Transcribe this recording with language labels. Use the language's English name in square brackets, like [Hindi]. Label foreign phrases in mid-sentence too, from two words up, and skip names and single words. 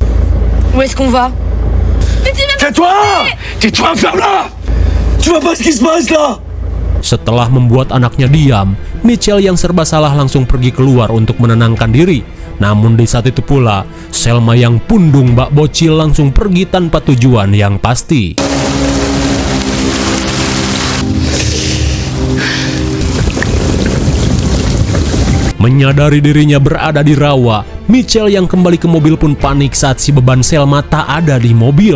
[French] Où est-ce qu'on va? Tais-toi! Tais-toi, ferme-la! Tu vois pas ce qui se passe là? [Indonesian] Setelah membuat anaknya diam, Michelle yang serba salah langsung pergi keluar untuk menenangkan diri. Namun di saat itu pula, Selma yang pundung bak bocil langsung pergi tanpa tujuan yang pasti. Menyadari dirinya berada di rawa, Michelle yang kembali ke mobil pun panik saat si beban Selma tak ada di mobil.